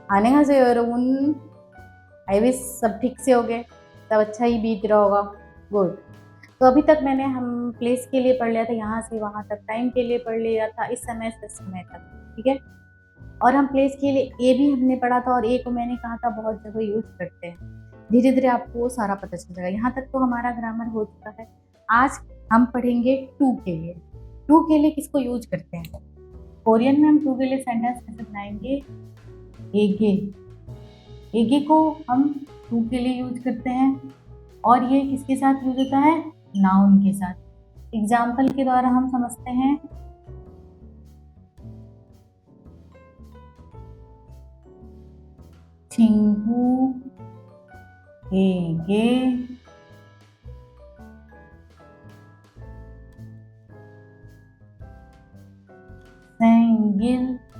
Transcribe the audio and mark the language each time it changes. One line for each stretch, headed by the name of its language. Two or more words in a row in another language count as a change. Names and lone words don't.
Korean: 안녕하세요 여러분।
English: I wish
Hindi: सब ठीक से हो गए, सब अच्छा ही बीत रहा होगा। गुड। तो अभी तक मैंने हम प्लेस के लिए पढ़ लिया था, यहाँ से वहाँ तक टाइम के लिए पढ़ लिया था, इस समय से इस समय तक, ठीक है। और हम प्लेस के लिए ए भी हमने पढ़ा था, और ए को मैंने कहा था बहुत जगह यूज करते हैं। धीरे धीरे आपको वो सारा पता चल जाएगा। यहाँ तक तो हमारा ग्रामर हो चुका है। आज हम पढ़ेंगे टू के लिए। टू के लिए किसको यूज करते हैं? कोरियन में हम टू के लिए सेंटेंस कैसे बनाएंगे? एगे। एगे को हम टू के लिए यूज करते हैं, और ये किसके साथ यूज होता है? नाउन के साथ। एग्जाम्पल के द्वारा हम समझते हैं।
Korean: 친구 에게 생길